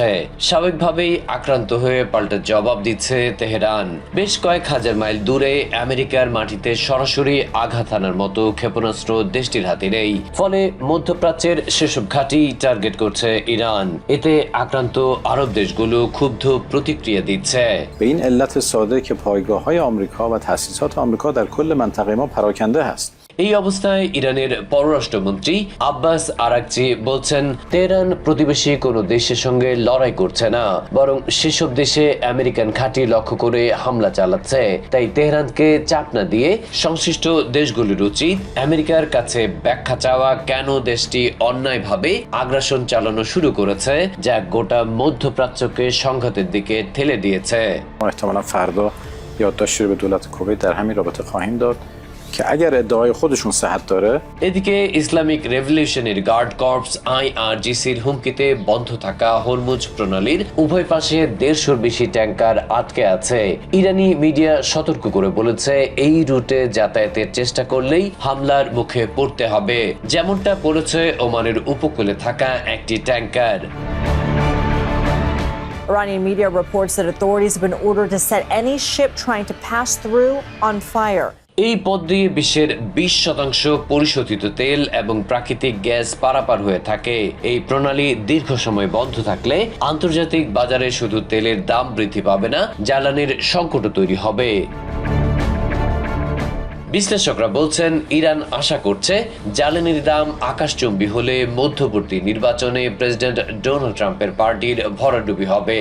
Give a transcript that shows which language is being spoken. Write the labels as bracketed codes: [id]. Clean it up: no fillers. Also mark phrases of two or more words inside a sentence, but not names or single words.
[bn] স্বাভাবিকভাবেই আক্রান্ত হয়ে পাল্টা জবাব দিচ্ছে তেহরান। বেশ কয়েক হাজার মাইল দূরে আমেরিকার মাটিতে সরাসরি আঘাত হানার মতো ক্ষেপণাস্ত্র দেশটির হাতে নেই। ফলে মধ্যপ্রাচ্যের সেসব ঘাঁটি টার্গেট করছে ইরান। এতে আক্রান্ত আরব দেশগুলো ক্ষুব্ধ প্রতিক্রিয়া দিচ্ছে। [fa] به این علت ساده که پایگاه‌های آمریکا و تأسیسات آمریکا در کل منطقه ما پراکنده هست. [bn] এই অবস্থায় ইরানের পররাষ্ট্রমন্ত্রী আব্বাস আরাকচি বলছেন, তেহরান প্রতিবেশী কোনো দেশের সঙ্গে লড়াই করছে না, বরং সেসব দেশে আমেরিকান ঘাঁটি লক্ষ্য করে হামলা চালাচ্ছে। তাই তেহরানকে চাপ না দিয়ে সংশ্লিষ্ট দেশগুলির উচিত আমেরিকার কাছে ব্যাখ্যা চাওয়া কেন দেশটি অন্যায়ভাবে আগ্রাসন চালানো শুরু করেছে, যা গোটা মধ্যপ্রাচ্যকে সংঘাতের দিকে ঠেলে দিয়েছে। [fa] احتمالاً فردا یادداشتی رو به دولت کویت در همین رابطه خواهیم داد که اگر ادعای خودشون صحت داره. [bn] এদিকে ইসলামিক রেভলিউশনারি গার্ড কর্পস IRGCর হুমকিতে বন্ধ থাকা হরমুজ প্রণালীর উভয় পাশে 150-র বেশি ট্যাঙ্কার আটকে আছে। ইরানি মিডিয়া সতর্ক করে বলেছে, এই রুটে যাতায়াতের চেষ্টা করলেই হামলার মুখে পড়তে হবে, যেমনটা পড়েছে ওমানের উপকূলে থাকা একটি ট্যাঙ্কার। [en] Iranian media reports that authorities have been ordered to set any ship trying to pass through on fire. [bn] এই পথ দিয়ে বিশ্বের 20% পরিশোধিত তেল এবং প্রাকৃতিক গ্যাস পারাপার হয়ে থাকে। এই প্রণালী দীর্ঘ সময় বন্ধ থাকলে আন্তর্জাতিক বাজারে শুধু তেলের দাম বৃদ্ধি পাবে না, জ্বালানির সংকটও তৈরি হবে। বিশ্লেষকরা বলছেন, ইরান আশা করছে জ্বালানির দাম আকাশচুম্বী হলে মধ্যবর্তী নির্বাচনে প্রেসিডেন্ট ডোনাল্ড ট্রাম্পের পার্টির ভরাডুবি হবে।